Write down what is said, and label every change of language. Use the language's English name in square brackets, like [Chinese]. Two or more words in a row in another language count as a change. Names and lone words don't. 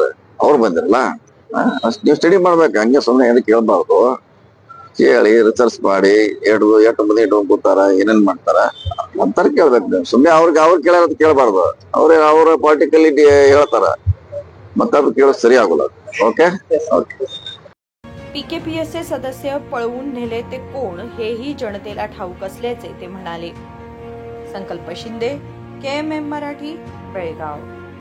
[Kannada] ಅವ್ರು ಬಂದಿರಲ್ಲ, ನೀವು ಸ್ಟಡಿ ಮಾಡ್ಬೇಕು, ಹಂಗೆ ಸುಮ್ಮನೆ ಏನು ಕೇಳ್ಬಾರ್ದು, ಕೇಳಿ ರಿಸರ್ಚ್ ಮಾಡಿ ಎಷ್ಟು ಮಂದಿ ಇಟ್ಕೊಂಡ್ ಕೂತಾರ, ಏನೇನ್ ಮಾಡ್ತಾರ ಅಂತಾರ ಕೇಳ್ಬೇಕು ನೀವು, ಸುಮ್ಮನೆ ಅವ್ರು ಕೇಳಬಾರ್ದು, ಅವ್ರ ಪಾರ್ಟಿಕಲಿಟಿ ಹೇಳ್ತಾರ, ಮತ್ತೆ ಅದು ಕೇಳೋದು ಸರಿ ಆಗೋಲ್ಲ। ओके [Marathi] पीकेपीएसचे सदस्य पळवून नेले ते कोण हेही जनतेला ठाऊक असल्याचे ते म्हणाले। संकल्प शिंदे, KMM मराठी, बेळगाव।